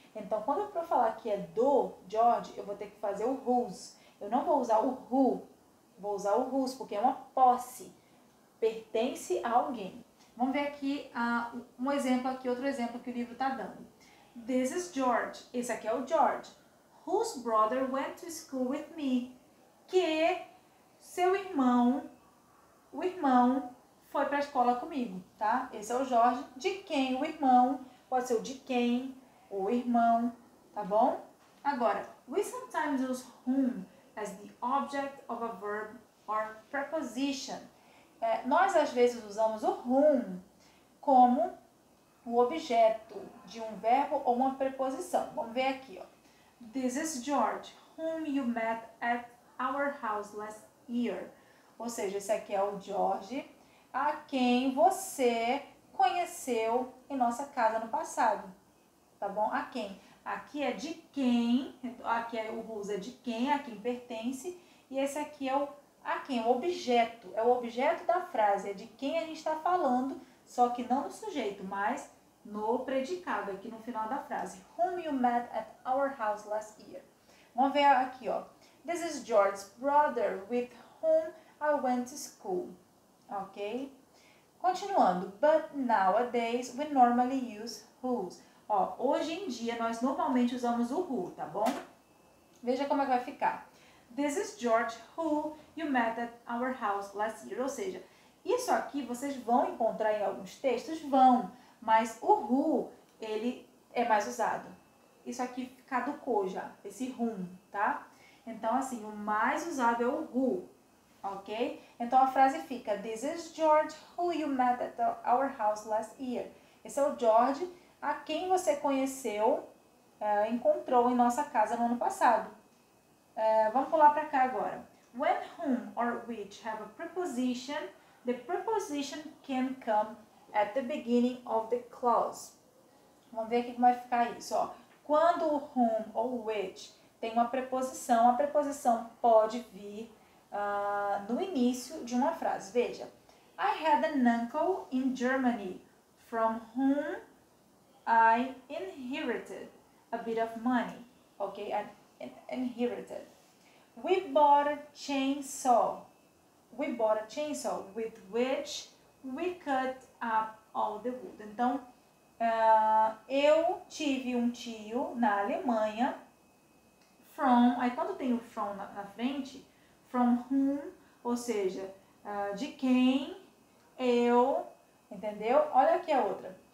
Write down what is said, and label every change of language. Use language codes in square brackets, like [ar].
[pt] Então, quando eu for falar que é do George, eu vou ter que fazer o whose. Eu não vou usar o who, vou usar o whose, porque é uma posse, pertence a alguém. Vamos ver aqui um exemplo aqui, outro exemplo que o livro está dando. [en] This is George. [pt] Esse aqui é o George. [en] Whose brother went to school with me. [pt] Que seu irmão, o irmão, foi para a escola comigo, tá? Esse é o Jorge. De quem o irmão, pode ser o de quem, o irmão, tá bom? [en] Agora, we sometimes use whom as the object of a verb or preposition. [pt] Nós, às vezes, usamos o whom como o objeto de um verbo ou uma preposição. Vamos ver aqui, ó. [en] This is George, whom you met at our house last year. [pt] Ou seja, esse aqui é o George, a quem você conheceu em nossa casa no passado. Tá bom? A quem? Aqui é de quem, aqui é o whose é de quem, a quem pertence, e esse aqui é o a quem, o objeto. É o objeto da frase, é de quem a gente está falando, só que não do sujeito, mas no predicado, aqui no final da frase. [en] Whom you met at our house last year. [pt] Vamos ver aqui, ó. [en] This is George's brother with whom I went to school. Ok? [pt] Continuando. [en] But nowadays we normally use whose. [pt] Ó, hoje em dia nós normalmente usamos o who, tá bom? Veja como é que vai ficar. [en] This is George who you met at our house last year. [pt] Ou seja, isso aqui vocês vão encontrar em alguns textos? Vão. Mas o who, ele é mais usado. Isso aqui caducou já, esse whom, tá? Então, assim, o mais usado é o who, ok? Então, a frase fica, [en] This is George who you met at our house last year. [pt] Esse é o George a quem você conheceu, encontrou em nossa casa no ano passado. Vamos pular para cá agora. [en] When whom or which have a preposition, the preposition can come at the beginning of the clause. [pt] Vamos ver aqui como vai ficar isso, ó. Quando o whom ou which tem uma preposição, a preposição pode vir no início de uma frase. [en] Veja, I had an uncle in Germany from whom I inherited a bit of money. Okay, I inherited. We bought a chainsaw. We bought a chainsaw with which we cut up all the wood. [pt] Então, eu tive um tio na Alemanha. From, aí quando tem o from na frente, from whom, ou seja, de quem eu, entendeu? Olha aqui a outra.